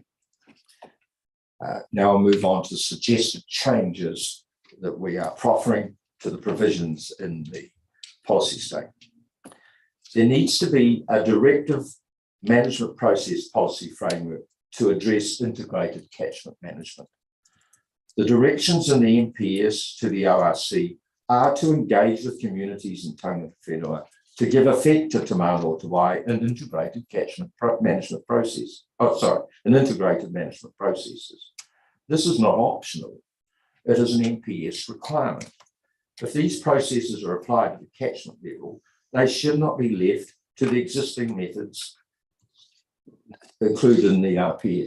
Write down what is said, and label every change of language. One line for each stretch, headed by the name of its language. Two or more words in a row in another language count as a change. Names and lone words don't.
English: Now I'll move on to suggested changes that we are proffering to the provisions in the policy statement. There needs to be a directive management process policy framework to address integrated catchment management. The directions in the MPS to the ORC are to engage with communities in
Māori: tangata whenua
English: to give effect to Te Mano Te Wai an integrated catchment management process. An integrated management processes. This is not optional. It is an MPS requirement. If these processes are applied at the catchment level, they should not be left to the existing methods included in the RPS.